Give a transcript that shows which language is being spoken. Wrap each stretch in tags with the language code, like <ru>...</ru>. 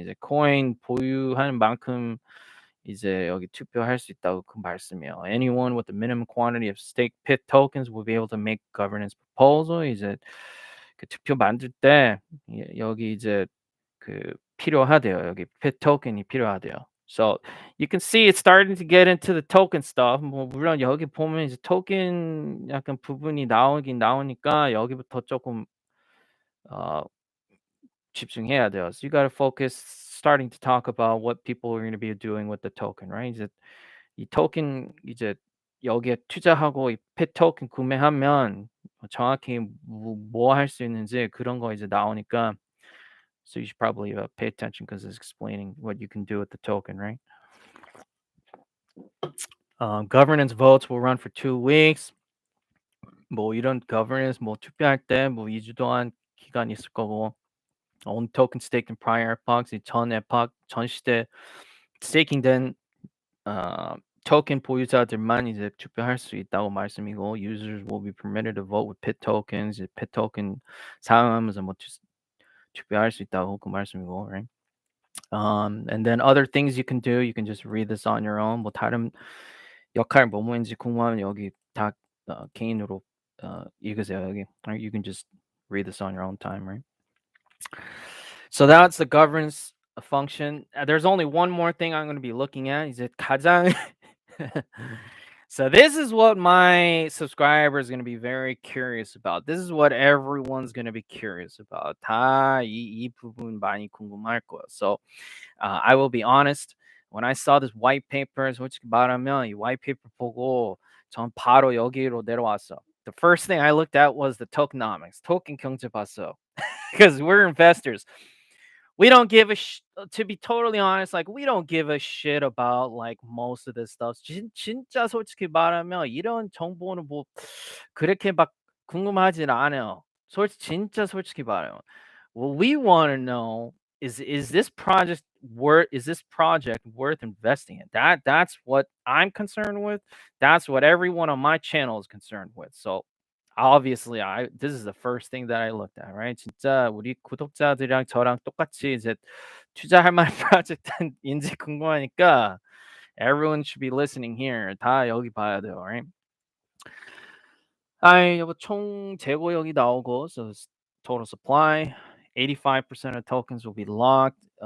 <ko>이제 코인 보유하는 만큼 이제 여기 투표할 수 있다고 그 말씀이에요.</ko> <en>Anyone with a minimum quantity of stake pit tokens will be able to make governance proposal.</en> <ko>이제 그 투표 만들 때 여기 이제 그 필요하대요. 여기 pit token이 필요하대요.</ko> <en>So you can see it's starting to get into the token stuff.</en> <ko>뭐 물론 여기 보면 이제 토ken 약간 부분이 나오긴 나오니까 여기부터 조금 어 집중해야 돼요.</ko> <en>So you got to focus starting to talk about what people are going to be doing with the token, right?</en> <ko>이제 이 토ken 이제 여기에 투자하고 이 pit token 구매하면 정확히 뭐 할 수 있는지 그런 거 이제 나오니까,</ko> <en>so you should probably pay attention because it's explaining what you can do with the token, right? Governance votes will run for 2 weeks.</en> <ko>뭐 이런 governance 뭐 투표할 때 뭐 2주 동안 기간이 있을 거고,</ko> <en>own token staked in prior epochs,</en> <ko>전 epoch 전 시대 스테이킹된 토ken 보유자들만 이제 투표할 수 있다고 말씀이고,</ko> <en>users will be permitted to vote with pit tokens.</en> <ko>이제 pit token 사용하면서 뭐 투표할 수 있다고 그 말씀이고, right?</ko> <en>And then other things you can do, you can just read this on your own.</en> <ko>뭐 다른 역할 뭐뭐인지 궁금하면 여기 다 개인으로 읽으세요 여기.</ko> <en>Right? You can just read this on your own time, right? So that's the governance function. There's only one more thing I'm going to be looking at. Is it 가장 So this is what my subscribers are going to be very curious about. This is what everyone's going to be curious about.</en> <ko>이 부분 많이 궁금할 거예요.</ko> <en>So I will be honest. When I saw this white paper,</en> <ko>솔직히 말하면 이 white paper 보고 전 바로 여기로 내려왔어.</ko> <en>The first thing I looked at was the tokenomics.</en> <ko>토ken 경제 봤어.</ko> <en>Because we're investors. We don't give a to be totally honest, like, we don't give a shit about like most of this stuff.</en> <ko>진짜 솔직히 말하면 이런 정보는 뭐 그렇게 막 궁금하진 않아요. 진짜 솔직히 말해요.</ko> <en>What we want to know is this project worth investing in? That's what I'm concerned with. That's what everyone on my channel is concerned with. So obviously this is the first thing that I looked at, right?</en> <ko>진짜 우리 구독자들이랑 저랑 똑같이 이제 투자할 만한 프로젝트인지 궁금하니까</ko> <en>everyone should be listening here.</en> <ko>다 여기 봐야 돼요, right? 여보 총 재고 여기 나오고,</ko> <en>so total supply 85% of tokens will be locked.</en>